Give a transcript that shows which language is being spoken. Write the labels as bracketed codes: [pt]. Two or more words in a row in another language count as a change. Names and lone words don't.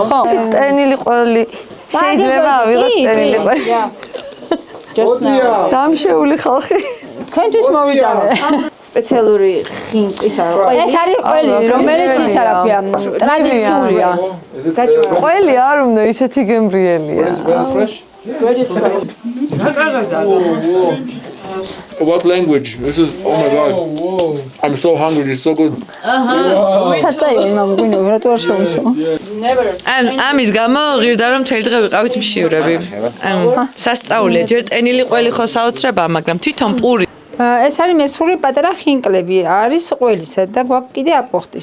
[ka] ეს ტენილი ყველი შეიძლება ავიღოთ ტენილი ყველი. დამშეული ხალხი. თქვენთვის მოვიტანე. სპეციალური ხინკისა ყველი. ეს არის ყველი, რომელიც ისა რა ქვია, ტრადიციულია. ყველი არ უნდა ისეთი გემრიელია. [en] What language? This is oh my god. I'm so hungry. It's so good. [ka] საწაია იმამ გვინო რატო არ შევიცო? ამის გამო ღირდა რომ მთელი დღე ვიყავით მშივრები. სასწაულია, ჯერ ტენილი ყველი ხო საოცრება, მაგრამ თვითონ პური. ეს არის მესხური პატარა ხინკლები, არის ყველისა და გვაქვს კიდე აპოხტის.